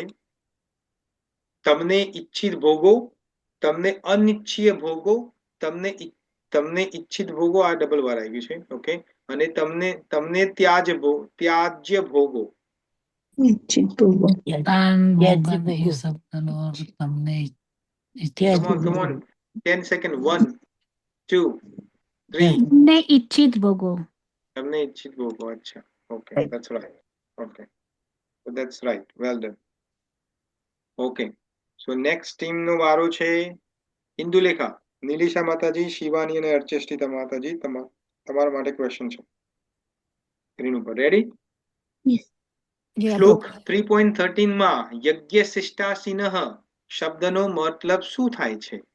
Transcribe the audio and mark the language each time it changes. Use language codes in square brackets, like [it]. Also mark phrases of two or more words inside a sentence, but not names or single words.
[gu] તમને ઈચ્છિત ભોગો, તમને અનિચ્છીય ભોગો, તમને ઈચ્છિત ભોગો, આ ડબલ વાર આવી છે. ઓકે, અને તમને ત્યાજ્ય ભોગો. દાન ભોગનહિ શબ્દનો અર્થ તમને [en] Come on, 10 seconds. 1, 2, 3. [gu] તમને ઈચ્છિત ભોગો. તમને ઈચ્છિત ભોગો. અચ્છા, ઓકે, [en] that's right. Okay, so that's right. Well done. Okay, so next team [gu] નો વારો છે [en] ઇન્દુલેખા, નીલિશા માતાજી, શિવાની અને અર્ચેષ્ટિતા માતાજી. [gu] તમારા માટે ક્વેશ્ચન છે સ્ક્રીન ઉપર. રેડી? શ્લોક 3.13 માં [sa] યજ્ઞ શિષ્ટાસિનઃ [gu] શબ્દનો મતલબ શું થાય છે?